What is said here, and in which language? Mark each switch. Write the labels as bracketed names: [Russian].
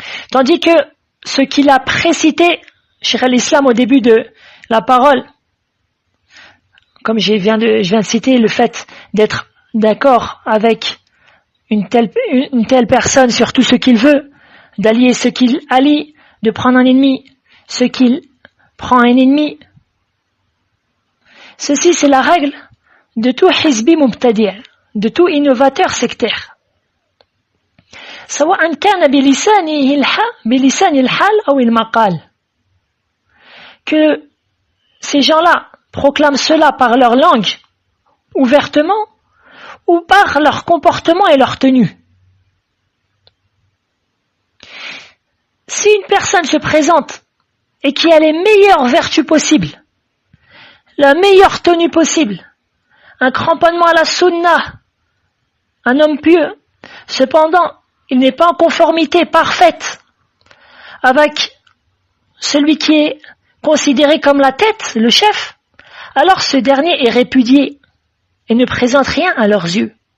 [French] Tandis que ce qu'il a précité Cheikh l'Islam au début de la parole, comme je viens de citer le fait d'être d'accord avec une telle personne sur tout ce qu'il veut, d'allier ce qu'il allie, de prendre un ennemi, ce qu'il prend un ennemi. Ceci c'est la règle de tout hizbi mubtadi', de tout innovateur sectaire. [Arabic] سواء كان بلسان الحال أو المقال. [French] Que ces gens-là proclament cela par leur langue, ouvertement, ou par leur comportement et leur tenue. Si une personne se présente et qui a les meilleures vertus possibles, la meilleure tenue possible, un cramponnement à la sunna, un homme pieux, cependant, il n'est pas en conformité parfaite avec celui qui est considéré comme la tête, le chef, alors ce dernier est répudié et ne présente rien à leurs yeux.